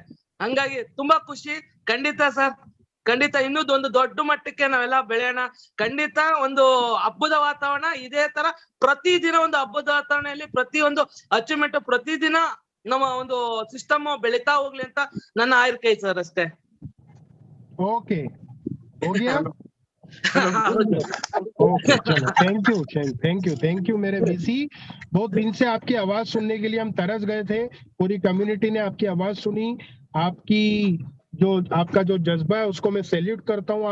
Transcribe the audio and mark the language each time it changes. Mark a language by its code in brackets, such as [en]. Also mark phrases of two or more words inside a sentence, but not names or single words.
[kn] ಹಂಗಾಗಿ ತುಂಬಾ ಖುಷಿ. ಖಂಡಿತ ಸರ್, ಖಂಡಿತ ಇನ್ನೂ ಒಂದು ದೊಡ್ಡ ಮಟ್ಟಕ್ಕೆ ನಾವೆಲ್ಲ ಬೆಳೆಯೋಣ. ಖಂಡಿತ ಒಂದು ಹಬ್ಬದ ವಾತಾವರಣ ಇದೇ ತರ ಪ್ರತಿದಿನ ಒಂದು ಹಬ್ಬದ ವಾತಾವರಣದಲ್ಲಿ ಪ್ರತಿಯೊಂದು ಅಚೀವ್ಮೆಂಟ್ ಪ್ರತಿದಿನ ನಮ್ಮ ಒಂದು ಸಿಸ್ಟಮ್ ಬೆಳೀತಾ ಹೋಗ್ಲಿ ಅಂತ ನನ್ನ ಆಯ್ಕೆ ಸರ್. ಅಷ್ಟೇ. [hi] ओके हो गया ओके चलो [en] thank you [hi] मेरे बीसी। बहुत दिन से आपकी आवाज सुनने के लिए हम तरस गए थे। पूरी कम्युनिटी ने आपकी आवाज सुनी। आपका जो जज्बा है उसको मैं सैल्यूट करता हूँ।